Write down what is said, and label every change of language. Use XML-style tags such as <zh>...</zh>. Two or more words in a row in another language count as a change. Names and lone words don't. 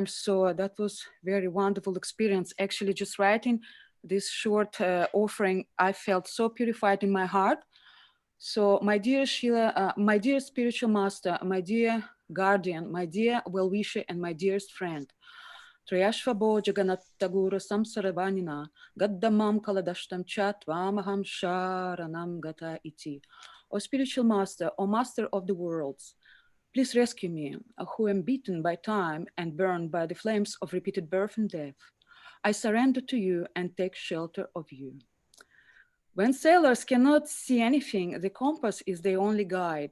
<en>So that was very wonderful experience. Actually, just writing this short offering, I felt so purified in my heart. So my dear Sheila, my dear spiritual master, my dear guardian, my dear well-wisher, and my dearest friend,</en> <sa>Trayashvabo Jagannataguru Samsaravanina, Gaddamam Kaladashtam Chatvamaham Sharanam Gata Iti.</sa> <en>O spiritual master, O master of the worlds, please rescue me, who am beaten by time and burned by the flames of repeated birth and death. I surrender to you and take shelter of you. When sailors cannot see anything, the compass is their only guide.</en>